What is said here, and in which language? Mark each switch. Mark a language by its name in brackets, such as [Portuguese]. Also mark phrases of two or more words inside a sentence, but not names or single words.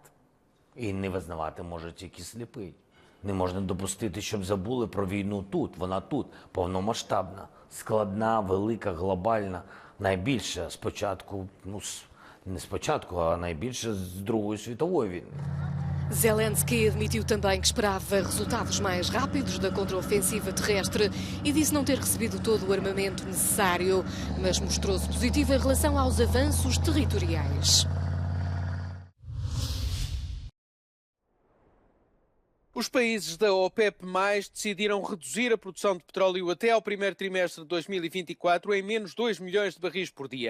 [Ukrainian] І не визнавати може тільки сліпий. Не можна допустити, щоб забули про війну тут. Вона тут, повномасштабна, складна, велика, глобальна, найбільша спочатку, не спочатку, а найбільше з Другої світової війни. [Portuguese] Zelensky admitiu também que esperava resultados mais rápidos da contraofensiva terrestre e disse não ter recebido todo o armamento necessário, mas mostrou-se positivo em relação aos avanços territoriais. Os países da OPEP+ decidiram reduzir a produção de petróleo até ao primeiro trimestre de 2024 em menos 2 milhões de barris por dia.